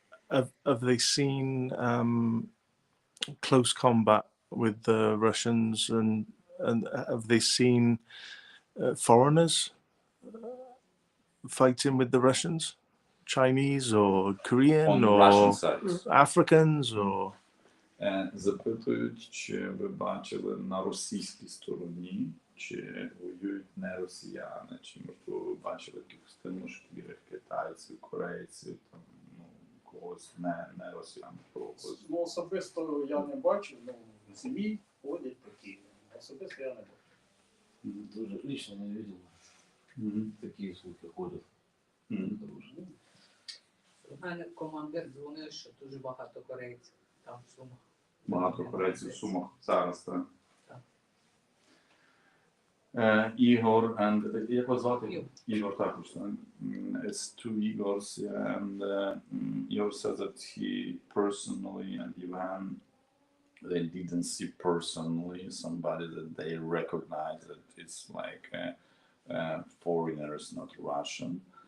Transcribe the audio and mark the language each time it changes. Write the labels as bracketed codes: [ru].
[en] Have they seen close combat with the Russians, and have they seen foreigners fighting with the Russians, Chinese or Korean On the or Russian side. Africans or? [uk] Запитують, чи ви бачили на російській стороні, чи воюють не росіяни, чи можливо ви бачили якихось тимошкірих, китайців, корейців, там, ну, когось не росіян. Когось. Ну, особисто я не бачив, ну, в ЗМІ ходять такі. Особисто я не бачив. [ru] Тоже лично не видел. Такие слухи ходят. [uk] У мене командир дзвонив, що дуже багато корейців там в Сумах. Багато корейців в Сумах зараз, так. Так. Ігор, [en] and [uk] як вас звати? Ігор також. [en] It's two Igors, yeah, and Igor said that he personally and Ivan, they didn't see personally somebody that they recognize that it's like foreigners, not Russian.